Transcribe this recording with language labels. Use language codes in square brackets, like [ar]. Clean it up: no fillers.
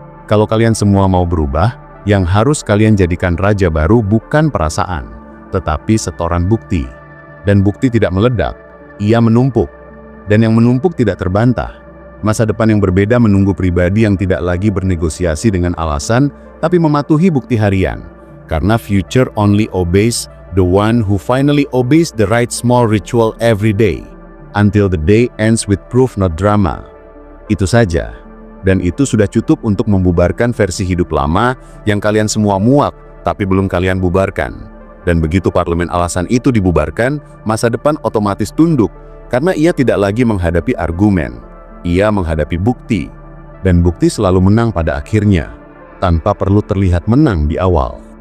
[id] Kalau kalian semua mau berubah, yang harus kalian jadikan raja baru bukan perasaan, tetapi setoran bukti. Dan bukti tidak meledak, ia menumpuk. Dan yang menumpuk tidak terbantah. Masa depan yang berbeda menunggu pribadi yang tidak lagi bernegosiasi dengan alasan, tapi mematuhi bukti harian. Karena [en] future only obeys the one who finally obeys the right small ritual every day. Until the day ends with proof not drama. [id] Itu saja. Dan itu sudah cukup untuk membubarkan versi hidup lama yang kalian semua muak, tapi belum kalian bubarkan. Dan begitu parlemen alasan itu dibubarkan, masa depan otomatis tunduk, karena ia tidak lagi menghadapi argumen. Ia menghadapi bukti. Dan bukti selalu menang pada akhirnya, tanpa perlu terlihat menang di awal.